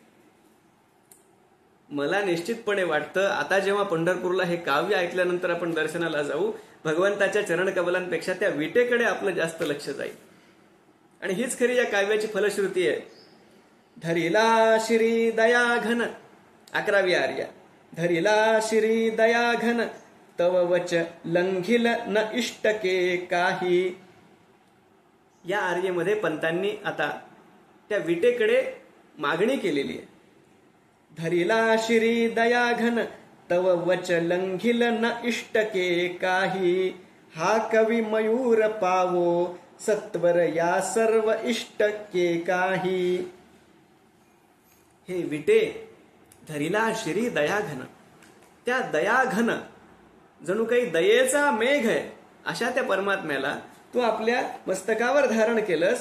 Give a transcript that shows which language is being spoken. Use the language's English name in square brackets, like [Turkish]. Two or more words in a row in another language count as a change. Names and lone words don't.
[Marathi] मला निश्चितपणे वाटतं आता जेव्हा पंढरपूरला हे काव्य ऐकल्यानंतर आपण दर्शनाला जाऊ, भगवंताच्या चरणकमलांपेक्षा त्या विटेकडे आपलं जास्त लक्ष जाईल. आणि हीच खरी या काव्याची फलश्रुती आहे. धरिला श्री दयाघन, 11वी आर्या. धरिला श्री दयाघन तव वच लंघिल न इष्टके काही. या आर्येमध्ये पंतांनी आता त्या विटेकडे मागणी केलेली आहे. धरिला श्री दयाघन तव वच लंघिल न इष्टके काही. हा कवी मयूर पावो सत्वर या सर्व इष्टके काही. हे विटे, धरिला श्री दयाघन, त्या दयाघन जणू काही दयेचा मेघ आहे अशा त्या परमात्म्याला तू आपल्या मस्तकावर धारण केलंस.